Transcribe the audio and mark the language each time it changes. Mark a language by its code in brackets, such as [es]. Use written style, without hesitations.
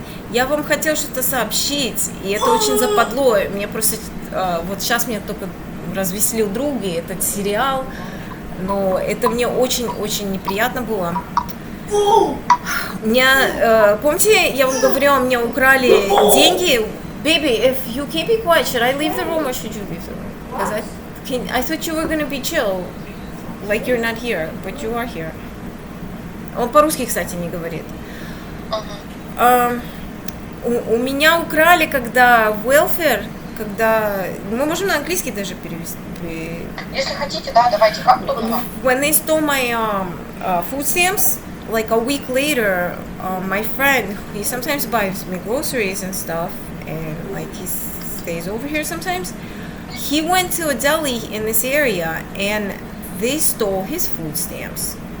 [ru] Я вам хотела что-то сообщить, и это очень западло. Мне просто вот сейчас меня только развеселил друг, и этот сериал, но это мне очень-очень неприятно было. Помните, я вам говорила, мне украли деньги. [en] Baby, if you can't be quiet, should I leave the room or should you leave the room? Because I thought you were going to be chill, like you're not here, but you are here. [ru] Он по-русски, кстати, не говорит. У меня украли, когда welfare, когда... Мы можем на английский даже перевести. Если хотите, да, давайте, как удобно. [en] When they stole my food stamps, like a week later, my friend, he sometimes buys me groceries and stuff, and like he stays over here sometimes. He went to a deli in this area, and they stole his food stamps.